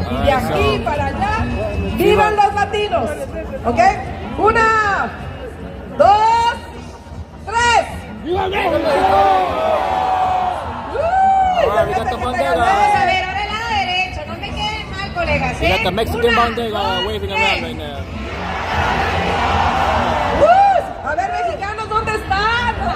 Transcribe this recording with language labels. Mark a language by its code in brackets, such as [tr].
[es] Y de aquí para allá, ¡vivan los latinos! ¿Ok? 1, 2, 3. ¡Viva México! Vamos a ver, ahora el lado derecho, no me queden mal, colegas. [en] You got the Mexican bandera waving around right now. [es] A ver, mexicanos, ¿dónde están?